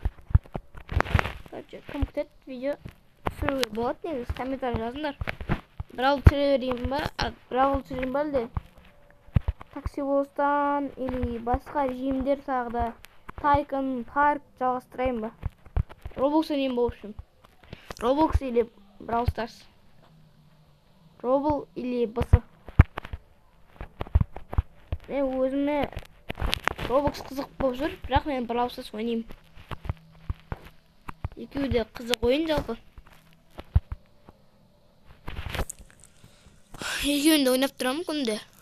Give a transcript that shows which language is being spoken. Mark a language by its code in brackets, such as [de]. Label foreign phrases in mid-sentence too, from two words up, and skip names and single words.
[kk] Кім күтеді видео түсіруге болады негіз, комментарий жазыңдар. Brawl түсірейін ба әлде такси бостан или басқа режимдер тағы да Tycoon Park жалғастырайын ба? Roblox ойнайын ба общем? Roblox или Brawl Stars? Roblox или BS? Мен өзіме Roblox қызық болып жүр, бірақ мен Brawl Stars ойнаймын. Екеуі де қызық ойын жалпы. Екеуін де ойнап тұрамын күнде.